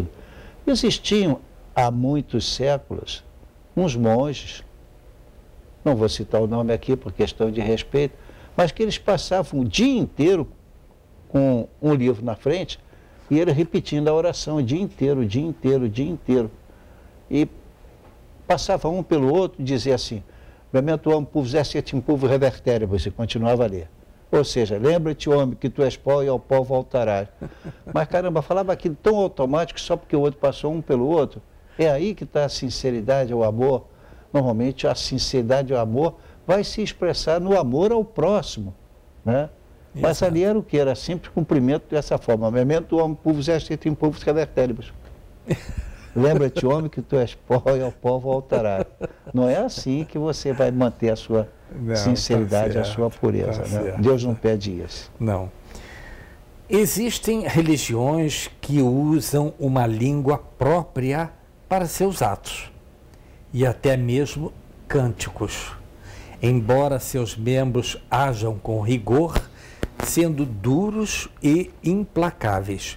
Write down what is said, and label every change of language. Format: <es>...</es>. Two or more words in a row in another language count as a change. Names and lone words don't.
<pt>Existiam há muitos séculos uns monges, não vou citar o nome aqui por questão de respeito, mas que eles passavam o dia inteiro com um livro na frente e ele repetindo a oração o dia inteiro, o dia inteiro, o dia inteiro. E passava um pelo outro e dizia assim,</pt> <la>memento homo pulvis est in pulvo reverteribus,</la> <pt>e continuava a ler. Ou seja, lembra-te, homem, que tu és pó e ao pó voltarás. Mas caramba, falava aquilo tão automático só porque o outro passou um pelo outro. É aí que está a sinceridade, o amor. Normalmente a sinceridade e o amor vai se expressar no amor ao próximo, né? Mas ali era o que? Era sempre cumprimento dessa forma.</pt> <la>Memento homo pulvis est in pulvo reverteribus.</la> <pt>Lembra-te, homem, que tu és pó e ao pó voltará. Não é assim que você vai manter a sua sinceridade, a sua pureza. Né? Deus não pede isso. Não. Existem religiões que usam uma língua própria para seus atos e até mesmo cânticos, embora seus membros ajam com rigor, sendo duros e implacáveis.</pt>